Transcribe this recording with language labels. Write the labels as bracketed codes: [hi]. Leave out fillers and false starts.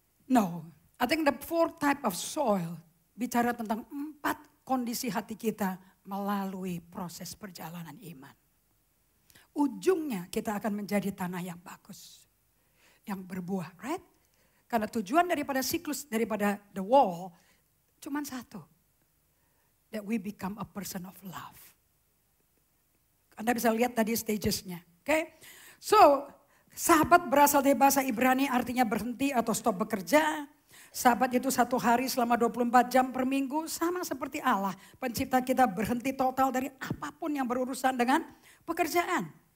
[en] No. I think the 4 type of soil [id] bicara tentang 4 kondisi hati kita melalui proses perjalanan iman. Ujungnya kita akan menjadi tanah yang bagus. Yang berbuah, right? Karena tujuan daripada siklus, daripada the wall, cuma satu. [en] That we become a person of love. [id] Anda bisa lihat tadi stagesnya, oke? So, Sabat berasal dari bahasa Ibrani artinya berhenti atau stop bekerja. Sabat itu 1 hari selama 24 jam per minggu, sama seperti Allah. Pencipta kita berhenti total dari apapun yang berurusan dengan pekerjaan.